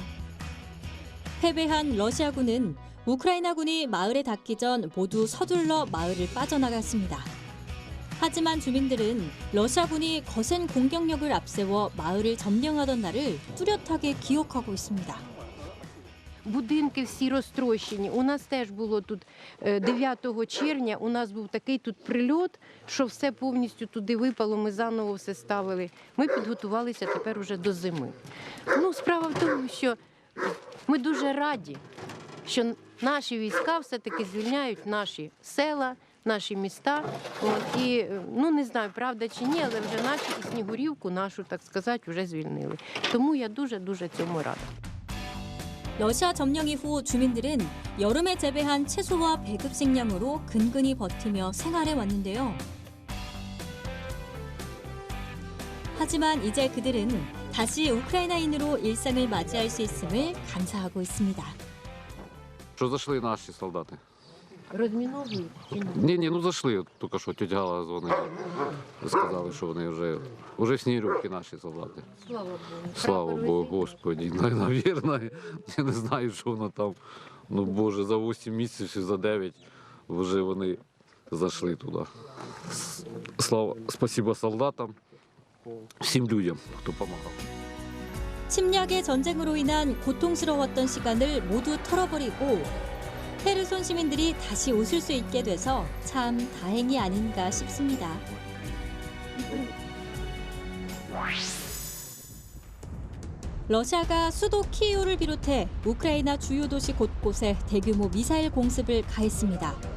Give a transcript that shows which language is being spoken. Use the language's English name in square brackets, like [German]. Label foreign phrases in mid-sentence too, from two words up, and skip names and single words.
[Korean] 패배한 러시아군은 우크라이나군이 마을에 닿기 전 모두 서둘러 마을을 빠져나갔습니다. 하지만 주민들은 러시아군이 거센 공격력을 앞세워 마을을 점령하던 날을 뚜렷하게 기억하고 있습니다. [Ukrainian] Будинки всі розтрощені. У нас теж було тут 9 червня, у нас був такий тут прильот, що все повністю туди випало, ми заново все ставили. Ми підготувалися тепер уже до зими. Справа в тому, що ми дуже раді, що наші війська все-таки звільняють наші села, наші міста. І, не знаю, правда чи ні, але вже наші і Снігурівку нашу, так сказати, вже звільнили. Тому я дуже-дуже цьому рада. [Korean] 러시아 점령 이후 주민들은 여름에 재배한 채소와 배급 식량으로 근근히 버티며 생활해 왔는데요. 하지만 이제 그들은 다시 우크라이나인으로 일상을 맞이할 수 있음을 감사하고 있습니다. [Ukrainian] Що зайшли наші солдати? Розміновують? Ні, зайшли. Тільки що тетя Гала дзвонила. Сказали, що вони вже в Снігурівці наші солдати. Слава Богу. Слава Богу, Господі. Навірно, я не знаю, що воно там. Боже, за 8 місяців, за 9 вже вони зайшли туди. Спасибо солдатам, всім людям, хто допомагав. [Korean] 침략의 전쟁으로 인한 고통스러웠던 시간을 모두 털어버리고 헤르손 시민들이 다시 웃을 수 있게 돼서 참 다행이 아닌가 싶습니다. 러시아가 수도 키이우를 비롯해 우크라이나 주요 도시 곳곳에 대규모 미사일 공습을 가했습니다.